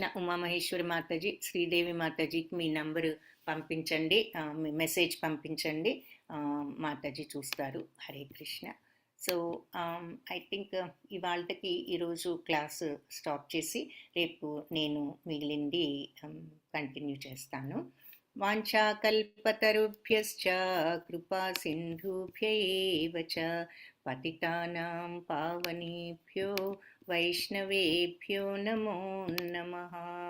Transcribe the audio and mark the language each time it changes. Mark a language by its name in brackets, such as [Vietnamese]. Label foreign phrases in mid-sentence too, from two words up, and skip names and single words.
[Telugu] ఉమామహేశ్వరి మాతాజీ, శ్రీదేవి మాతాజీకి మీ నంబరు పంపించండి, మీ మెసేజ్ పంపించండి, మాతాజీ చూస్తారు. హరే కృష్ణ. [English] so I think [Telugu] ఇవాళకి ఈరోజు [English] class stop [Telugu] చేసి రేపు నేను మిగిలింది కంటిన్యూ చేస్తాను. [Sanskrit] వాంఛాకల్పతరుభ్యశ్చ కృపా సింధుభ్య ఏవ చ పతితానాం పావనేభ్యో వైష్ణవేభ్యో నమో నమః.